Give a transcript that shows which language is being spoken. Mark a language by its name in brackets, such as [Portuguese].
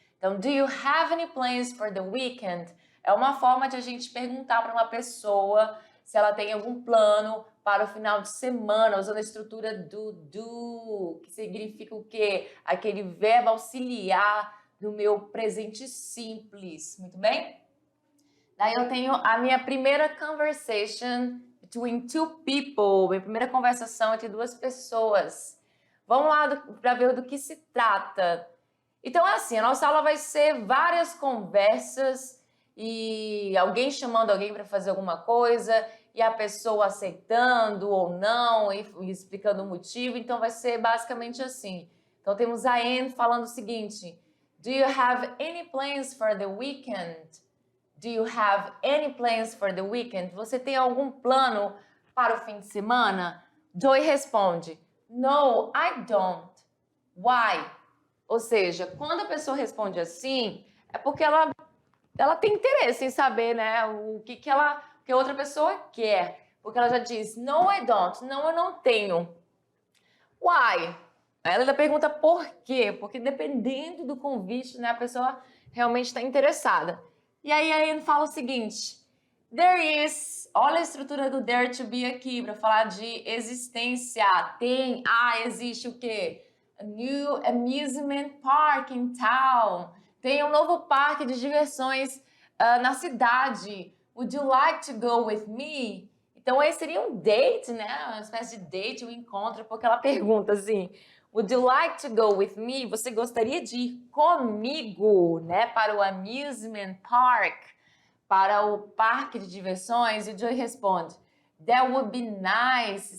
[English] Então, do you have any plans for the weekend? [Portuguese] É uma forma de a gente perguntar para uma pessoa se ela tem algum plano para o final de semana, usando a estrutura do, que significa o quê? Aquele verbo auxiliar do meu presente simples, muito bem? Daí eu tenho a minha primeira conversation between two people, minha primeira conversação entre duas pessoas. Vamos lá para ver do que se trata. Então é assim, a nossa aula vai ser várias conversas e alguém chamando alguém para fazer alguma coisa e a pessoa aceitando ou não e explicando o motivo. Então vai ser basicamente assim. Então temos a Anne falando o seguinte, [English] do you have any plans for the weekend? Do you have any plans for the weekend? [Portuguese] Você tem algum plano para o fim de semana? [English] Joy responde, no, I don't. Why? [Portuguese] Ou seja, quando a pessoa responde assim, é porque ela tem interesse em saber, né, o que a outra pessoa quer. Porque ela já diz, [English] no, I don't. [Portuguese] Não, eu não tenho. [English] Why? [Portuguese] Ela ainda pergunta por quê? Porque dependendo do convite, né, a pessoa realmente está interessada. E aí a Anne fala o seguinte, there is, olha a estrutura do there to be aqui, para falar de existência. Tem, existe o quê? [English] A new amusement park in town. [Portuguese] Tem um novo parque de diversões na cidade. [English] Would you like to go with me? [Portuguese] Então esse seria um date, né? Uma espécie de date, um encontro, porque ela pergunta assim, [English] would you like to go with me? [Portuguese] Você gostaria de ir comigo, né? Para o amusement park, para o parque de diversões? [English] E o Joey responde, that would be nice.